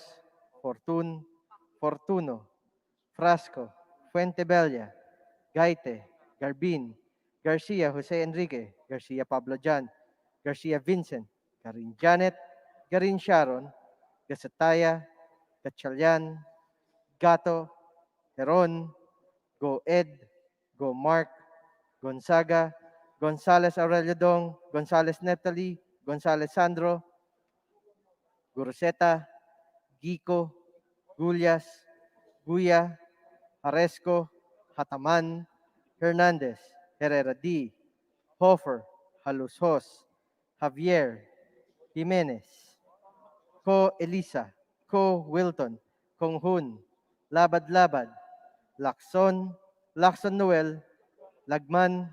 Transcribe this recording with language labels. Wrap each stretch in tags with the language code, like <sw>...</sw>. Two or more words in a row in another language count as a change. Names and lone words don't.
<en>Fortun, Fortuno, Frasco, Fuentebella, Gaite, Garbin, Garcia Jose Enrique, Garcia Pablo John, Garcia Vincent, Garin Janet, Garin Sharon, Gasataya, Gatchalian, Gato, Heron, Go Ed, Go Mark, Gonzaga, Gonzales Aurelio Dong, Gonzales Natalie, Gonzales Sandro, Guruseta, Gico, Gullas, Guya, Aresco, Hataman, Hernandez, Herrera D, Hofer, Halushos, Javier, Jimenez, Ko Elisa, Ko Wilton, Kong Hun, Labad Labad, Lacson, Lacson Noel, Lagman,</en>